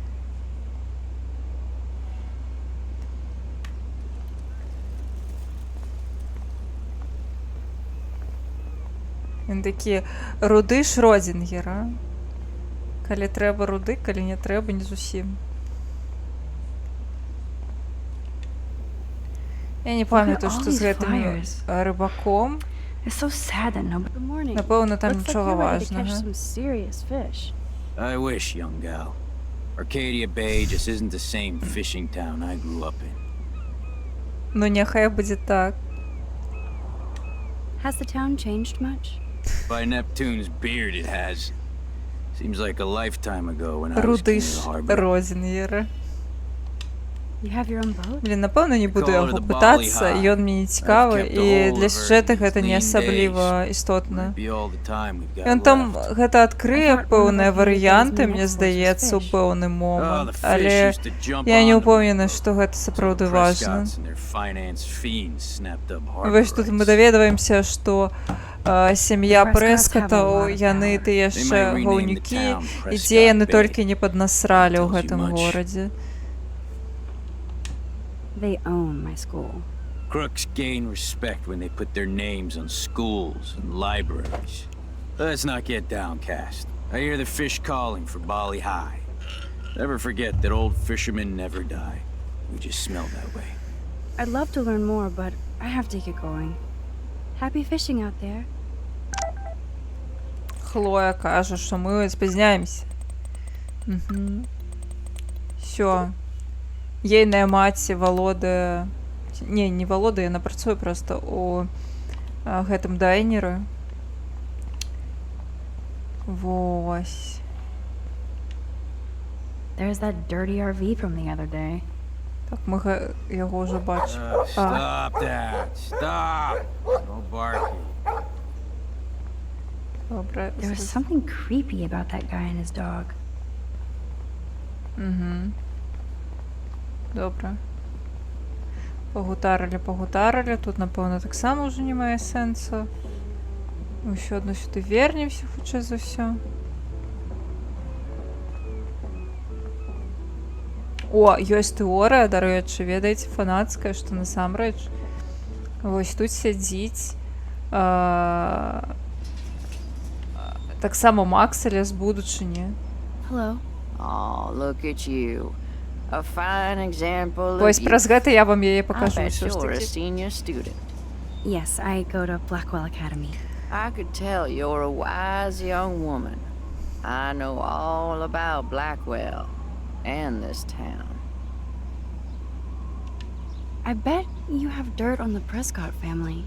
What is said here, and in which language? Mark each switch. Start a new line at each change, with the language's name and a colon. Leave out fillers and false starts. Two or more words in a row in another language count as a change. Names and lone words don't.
Belarusian: Ён такі руды Шродзінгера. Калі трэба руды, калі не трэба, не зусім. Я не памятаю, што з гэтым рыбаком.
English: It's so sad that nobody. Good morning.
Belarusian: Напэўна, там
English: Looks like
Belarusian: нічога
English: you're ready to catch
Belarusian: важнага.
English: some serious fish. I wish, young gal. Arcadia Bay just isn't the same fishing town I grew up in.
Belarusian: Ну, няхай будзе так.
English: Has the town changed much? By Neptune's beard, it has. Seems like a lifetime ago when I was
Belarusian: Руды
English: king of the harbor.
Belarusian: Шродзінгера.
English: You have your own boat?
Belarusian: Блін, напэўна, не буду яго пытацца, ён мне не цікавы, і для сюжэта гэта не асабліва істотна. Ён там гэта адкрые пэўныя варыянты, мне здаецца, у пэўны момант, але я не ўпэўнена, што гэта сапраўды важна. Вось тут мы даведваемся, што сям'я Прэскатаў, яны тыя яшчэ гаўнюкі, і дзе яны толькі не паднасралі ў гэтым горадзе.
English: They own my school. Crooks gain respect when they put their names on schools and libraries. Let's not get downcast. I hear the fish calling for Bali High. Never forget that old fishermen never die. We just smell that way. I'd love to learn more, but I have to get going. Happy fishing out there.
Belarusian: Хлоя кажа, што мы спазняемся. Всё. Ейная маці валодае... Не валодае, яна працуе проста у гэтым дайнеры. Вось.
English: There's that dirty RV from the other day.
Belarusian: Так, мы яго ўжо бачым.
English: Stop that! Stop! No barking.
Belarusian: Добра. There was something creepy about that guy and his dog. Добра. Пагутарылі. Тут, напэўна, таксама ўжо не мае сэнсу. Мы ўсё адно сюды вернемся, хутчэй за ўсё. О, ёсць тэорыя, дарэчы, ведаеце, фанацкая, што насамрэч вось тут сядзіць таксама Макселя з будучыні.
English: Hello. Oh, look at you. A fine example of
Belarusian: Вось
English: you.
Belarusian: праз гэта я вам яе
English: I
Belarusian: пакажу
English: bet
Belarusian: ўсё ж
English: you're a
Belarusian: такі.
English: senior student. Yes, I go to Blackwell Academy. I could tell you're a wise young woman. I know all about Blackwell and this town. I bet you have dirt on the Prescott family.